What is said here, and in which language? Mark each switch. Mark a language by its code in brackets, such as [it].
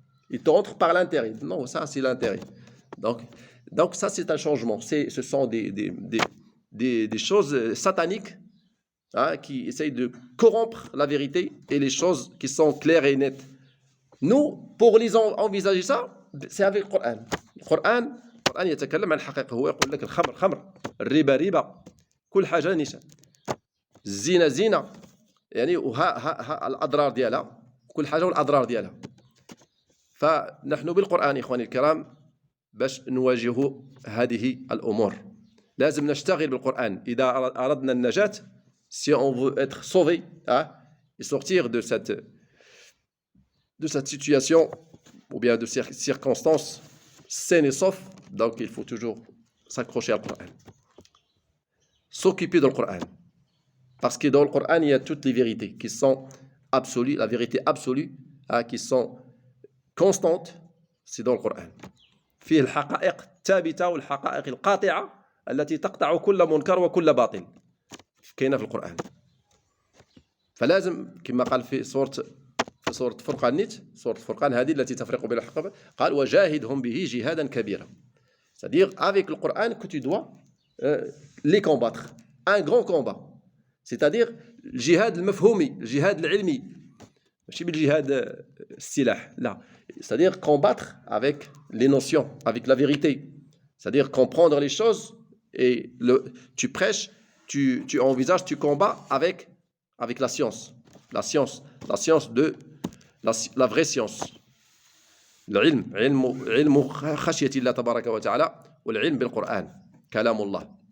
[fr] Ils t'entrent par l'intérêt. Non, ça c'est l'intérêt. Donc ça c'est un changement. Ce sont des choses sataniques qui essayent de corrompre la vérité et les choses qui sont claires et nettes. Nous, pour les envisager ça, c'est avec le Coran. [ar] القرآن يتكلم عن الحقيقة. هو يقول لك الخمر خمر، الربا ربا، كل حاجة نشا، الزنا زنا، يعني وها الأضرار ديالها، كل حاجة والأضرار ديالها. فنحن بالقرآن إخواني الكرام باش نواجه هذه الأمور لازم نشتغل بالقرآن. إذا أردنا النجاة، [fr] si on veut être sauvé et sortir de cette situation ou bien de ces circonstances saines et sauf, donc il faut toujours s'accrocher au Coran, s'occuper du Coran, parce que dans le Coran il y a toutes les vérités qui sont absolues, la vérité absolue qui sont constantes, c'est dans le Coran. [ar] فيه الحقائق الثابتة والحقائق القاطعة التي تقطع كل منكر وكل باطل كاينة في القرآن. فلازم كما قال في سورة فرقان، سورة فرقان هذه التي تفرق بين الحق، قال وجاهدهم به جهادا كبيرا. [fr] C'est-à-dire avec le Coran que tu dois les combattre. Un grand combat. C'est-à-dire le jihad al-mafhoumi, le jihad al-ilmi. [ar] ماشي بالجهاد السلاح, là. [fr] C'est-à-dire combattre avec les notions, avec la vérité. C'est-à-dire comprendre les choses et tu prêches, tu envisages, tu combats avec la science. La science de la vraie science. [ar] العلم علم خشية الله تبارك وتعالى والعلم بالقرآن كلام الله.